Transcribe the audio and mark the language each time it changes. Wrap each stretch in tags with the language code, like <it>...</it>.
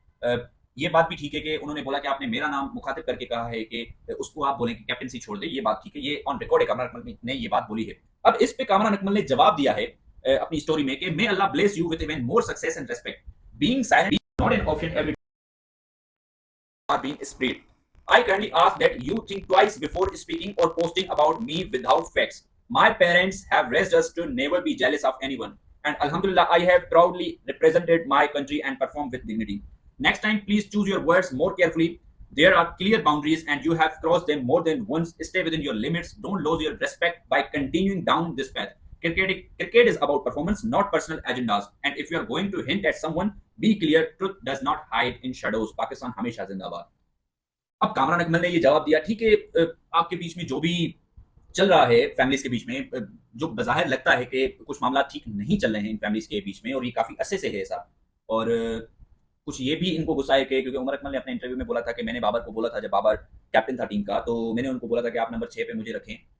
<hi>अ, ये बात भी ठीक है कि उन्होंने बोला कि आपने मेरा नाम मुखातिब करके कहा है कि उसको आप बोलें कि कैप्टनसी छोड़ दे, ये बात ठीक है, ये ऑन रिकॉर्ड है, कामरान अकमल ने ये बात बोली है। अब इस पे कामरान अकमल ने जवाब दिया है अपनी स्टोरी में कि</hi> <en>May Allah bless you with even more success and respect, being silent not an option every are being spread. I kindly ask that you think twice before speaking or posting about me without facts. My parents have raised us to never be jealous of anyone. And Alhamdulillah, I have proudly represented my country and performed with dignity. Next time, please choose your words more carefully. There are clear boundaries and you have crossed them more than once. Stay within your limits. Don't lose your respect by continuing down this path. Cricket is about performance, not personal agendas. And if you are going to hint at someone, be clear. Truth does not hide in shadows.</en> <hi>Pakistan हमेशा जिंदाबाद। अब कामरान अकमल ने ये जवाब दिया, ठीक है, आपके बीच में जो भी चल रहा है फैमिलीज के बीच में, जो बज़ाहिर लगता है कि कुछ मामला ठीक नहीं चल रहे हैं इन फैमिलीज के बीच में और ये काफ़ी अरसे से है ऐसा। और कुछ ये भी इनको गुस्सा है कि क्योंकि उमर अकमल ने अपने इंटरव्यू में बोला था कि मैंने बाबर को बोला था जब बाबर कैप्टन था टीम का, तो मैंने उनको बोला था कि आप नंबर 6 पे मुझे रखें।</hi>